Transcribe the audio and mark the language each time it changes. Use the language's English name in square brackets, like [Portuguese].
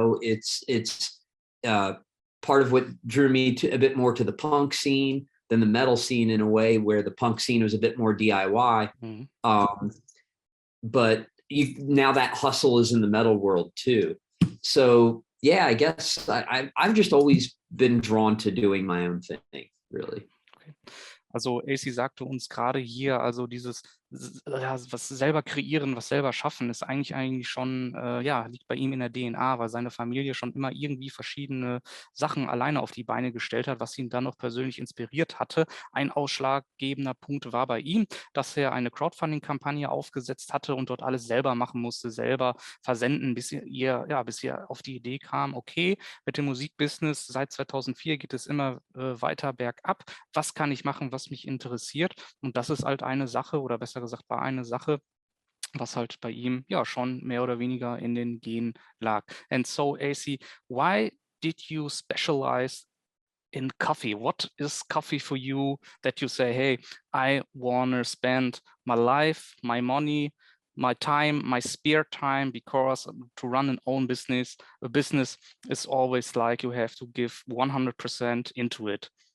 [English] It's part of what drew me to a bit more to the punk scene than the metal scene, in a way where the punk scene was a bit more DIY. Mm-hmm. But now that hustle is in the metal world too. So yeah, I guess I've just always been drawn to doing my own thing, really. Okay. [German] Also Acey sagte uns gerade hier, also dieses was selber kreieren, was selber schaffen, ist eigentlich schon, liegt bei ihm in der DNA, weil seine Familie schon immer irgendwie verschiedene Sachen alleine auf die Beine gestellt hat, was ihn dann noch persönlich inspiriert hatte. Ein ausschlaggebender Punkt war bei ihm, dass er eine Crowdfunding-Kampagne aufgesetzt hatte und dort alles selber machen musste, selber versenden, bis er auf die Idee kam, okay, mit dem Musikbusiness seit 2004 geht es immer weiter bergab. Was kann ich machen, was mich interessiert? Und das ist halt eine Sache, oder besser gesagt war eine Sache, was halt bei ihm schon mehr oder weniger in den Genen lag. [English] And so, Acey, why did you specialize in coffee? What is coffee for you that you say, hey, I want to spend my life, my money, my time, my spare time, because to run an own business, a business is always like you have to give 100% into it?